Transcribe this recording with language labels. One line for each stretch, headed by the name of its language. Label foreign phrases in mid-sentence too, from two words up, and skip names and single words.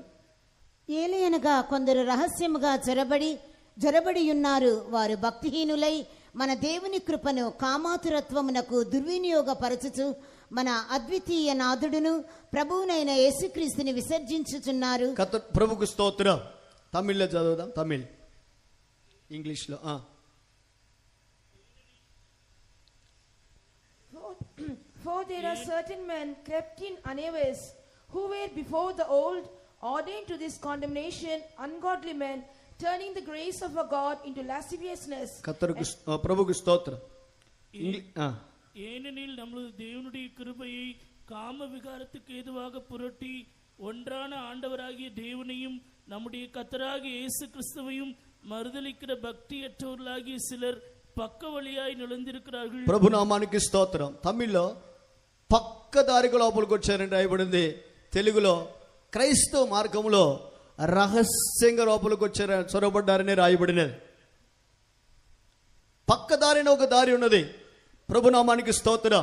Telugu: ఏలయనగా కొందరు రహస్యముగా జొరబడి ఉన్నారు, వారు భక్తిహీనులై మన దేవుని కృపను కామాతురత్వమునకు దుర్వినియోగపరచుచు మన అద్వితీయ నాథుడును ప్రభువునైన యేసుక్రీస్తుని విసర్జించుచున్నారు. ప్రభుకు స్తోత్రం. తమిళ్లో చదువుదాం, తమిళ్ ఇంగ్లీష్లో.
English: For there are certain men crept in unawares, who were before the old ordained to this condemnation, ungodly men, turning the grace of our God into lasciviousness.
Telugu: ప్రభుకు స్తోత్రం.
Tamil: ஏனெனில் நமது தேவனுடைய கிருபையை காம விகாரத்துக்கு ஏதுவாக புரட்டி ஒன்றான ஆண்டவராகிய தேவனையும் நம்முடைய கர்த்தராகிய இயேசு கிறிஸ்துவையும் மறுதலிக்கிற பக்தியற்றவர்களாகிய சிலர் பக்க வழியாய் நிலந்திருக்கிறார்கள்.
Telugu: ప్రభునామానికి స్తోత్రం. తమిళ్లో పక్కదారిగా లోపలికి వచ్చారని రాయబడింది. తెలుగులో క్రైస్తవ మార్గంలో రహస్యంగా లోపలికి వచ్చారు, చొరబడ్డారని రాయబడినది. పక్కదారిన ఒక దారి ఉన్నది. ప్రభునామానికి స్తోత్రం.